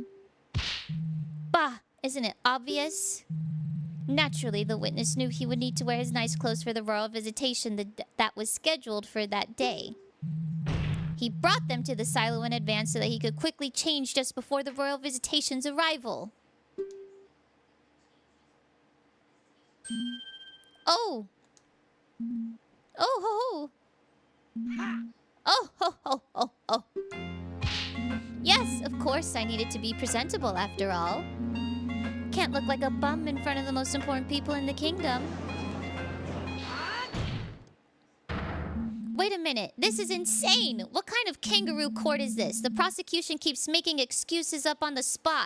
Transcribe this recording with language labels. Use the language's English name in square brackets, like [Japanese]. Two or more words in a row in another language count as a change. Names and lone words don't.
[English] Bah! Isn't it obvious? Naturally, the witness knew he would need to wear his nice clothes for the royal visitation that was scheduled for that day. He brought them to the silo in advance so that he could quickly change just before the royal visitation's arrival. Oh! Oh ho ho! Oh ho ho ho ho! Yes, of course I needed to be presentable after all. can't look like a bum in front of the most important people in the kingdom. Wait a minute, this is insane! What kind of kangaroo court is this? The prosecution keeps making excuses up on the spot.